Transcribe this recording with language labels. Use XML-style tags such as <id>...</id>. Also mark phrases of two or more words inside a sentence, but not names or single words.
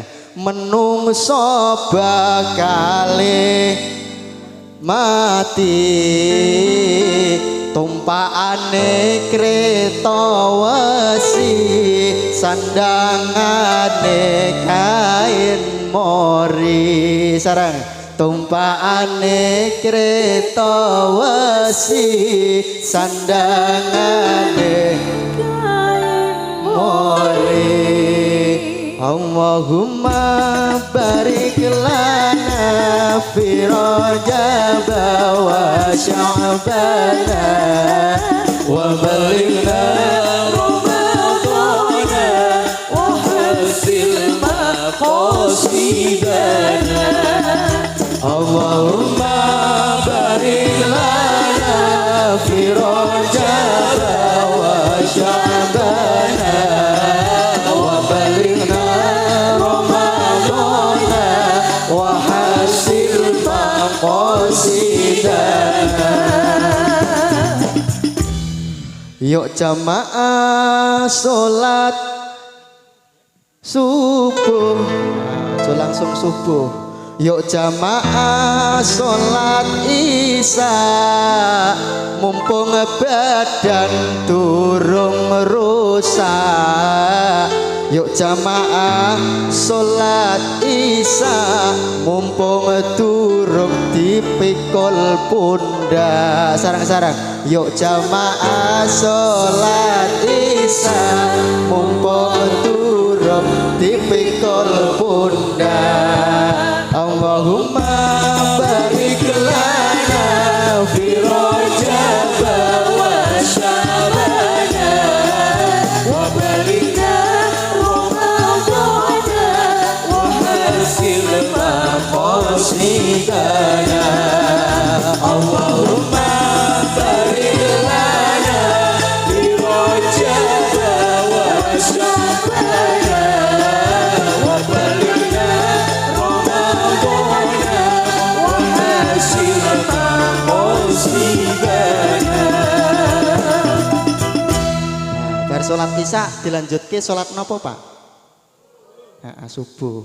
<jv>Menungso bakale mati tumpakane kreta wesi sandangane kain mori sareng tumpakane kreta wesi sandangane kain mori</jv> <ar>اللهم بارك لنا في رجب وشعبان وبلغنا رمضان وحصل مقاصدنا اللهم بارك لنا في رجب وشعبان وبلغنا</ar> <jv>Yuk jamaah sholat subuh, langsung subuh. Yuk jamaah sholat isya, mumpung badan durung rusak. Yuk jamaah sholat isya, mumpung durung dipikul pundak. Sarang-sarang. Yuk jamaah sholat isya, mumpung durung dipikul pundak.</jv> <ar>اللهم بارك لنا في رجب وشعبان وبلغنا رمضان وحصل مقاصدنا اللهم بارك لنا في رجب وشعبان وبلغنا</ar> <jv>bar sholat isya dilanjutke sholat napa Pak? Subuh.</jv>